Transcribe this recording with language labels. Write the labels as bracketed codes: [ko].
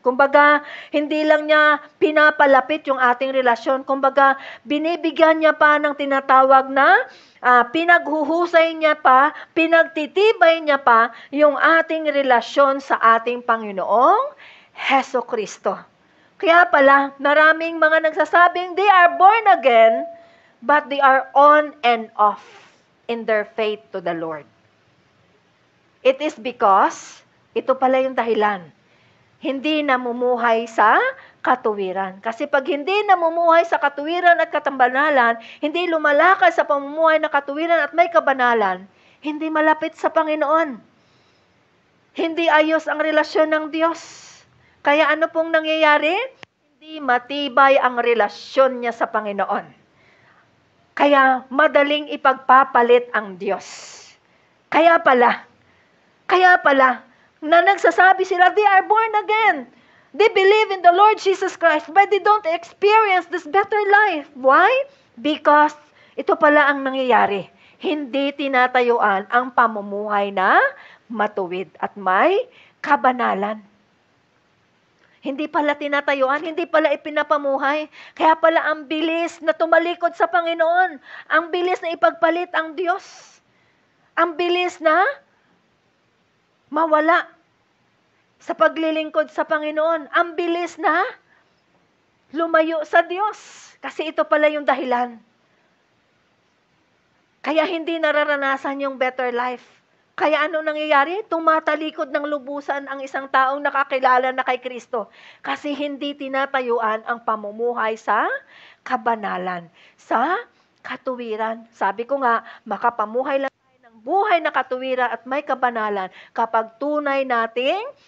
[tl] Kumbaga, hindi lang niya pinapalapit yung ating relasyon, kumbaga, binibigyan niya pa ng tinatawag na pinaghuhusay niya pa, pinagtitibay niya pa yung ating relasyon sa ating Panginoong Hesukristo. Kaya pala, maraming mga nagsasabing [en] they are born again, but they are on and off in their faith to the Lord. It is because, [tl] ito pala yung dahilan, hindi namumuhay sa katuwiran. Kasi pag hindi namumuhay sa katuwiran at katambanalan, hindi lumalakad sa pamumuhay na katuwiran at may kabanalan, hindi malapit sa Panginoon. Hindi ayos ang relasyon ng Diyos. Kaya ano pong nangyayari? Hindi matibay ang relasyon niya sa Panginoon. Kaya madaling ipagpapalit ang Diyos. Kaya pala, na nagsasabi sila, [en] they are born again. They believe in the Lord Jesus Christ, but they don't experience this better life. Why? Because [tl] ito pala ang nangyayari. Hindi tinatayuan ang pamumuhay na matuwid at may kabanalan. Hindi pala tinatayuan, hindi pala ipinapamuhay. Kaya pala ang bilis na tumalikod sa Panginoon. Ang bilis na ipagpalit ang Diyos. Ang bilis na mawala sa paglilingkod sa Panginoon. Ang bilis na lumayo sa Diyos. Kasi ito pala yung dahilan. Kaya hindi nararanasan yung better life. Kaya ano nangyayari? Tumatalikod ng lubusan ang isang taong nakakilala na kay Kristo. Kasi hindi tinatayuan ang pamumuhay sa kabanalan, sa katuwiran. Sabi ko nga, makapamuhay lang tayo ng buhay na katuwiran at may kabanalan kapag tunay nating